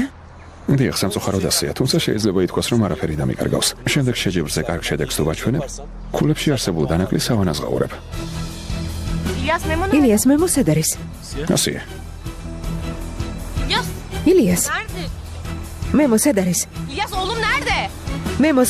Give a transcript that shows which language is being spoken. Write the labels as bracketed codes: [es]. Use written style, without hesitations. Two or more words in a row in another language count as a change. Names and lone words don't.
[ka] დიახ, სამწუხაროდ ასეა, თუმცა შეიძლება ითქვას, რომ არაფერი დამიკარგავს. შემდეგ შეჯიბრზე კარგ შედეგს თუ ვაჩვენებ, ქულებში არსებულ დანაკლისს ავანაზღაურებ. ილიას მე მოსად არის? ასეა. ილიას [tr] Nerede? [ka] მე მოსად არის? [tr] İlyas oğlum nerede? [ka] მე მოსად